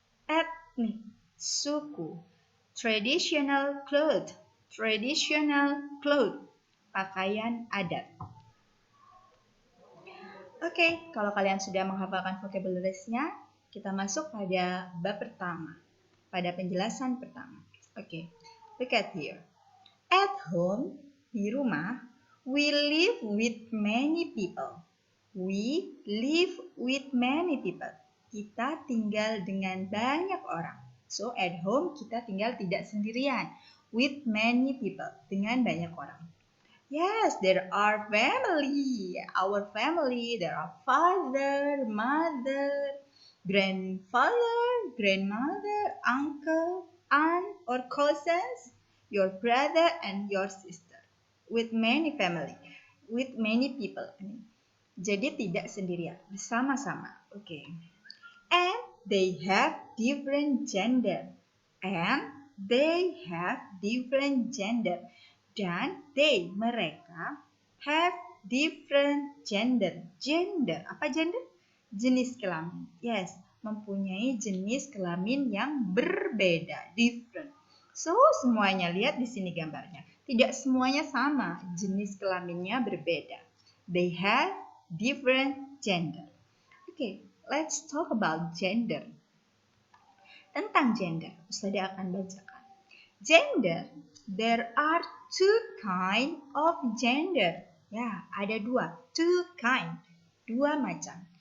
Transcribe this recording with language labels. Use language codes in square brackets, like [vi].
[en] Ethnic, suku. Traditional clothes. Traditional clothes, [id] pakaian adat. Oke, kalau kalian sudah menghafalkan vocabularies-nya, kita masuk pada bab pertama. pada penjelasan pertama. [en] Oke, look at here. At home, [id] di rumah, [en] we live with many people. We live with many people. [id] Kita tinggal dengan banyak orang. [en] So, at home [id] kita tinggal tidak sendirian. [en] With many people, [id] dengan banyak orang. [en] Yes, there are family. Our family, there are father, mother, grandfather, grandmother, uncle, aunt, or cousins, your brother and your sister. With many family, with many people. [id] Jadi tidak sendirian, bersama-sama. [en] Okay. And they have different gender. And they have different gender. [id] Dan mereka [en] have different gender. [id] Gender, apa gender? Jenis kelamin. Yes, mempunyai jenis kelamin yang berbeda, different. So, semuanya lihat di sini gambarnya. Tidak semuanya sama, jenis kelaminnya berbeda. [en] They have different gender. Okay, let's talk about gender. [id] Tentang gender, Ustazah akan bacakan. [en] Gender, there are two kind of gender. [id] Ya, ada [en] two kind, [id] dua macam.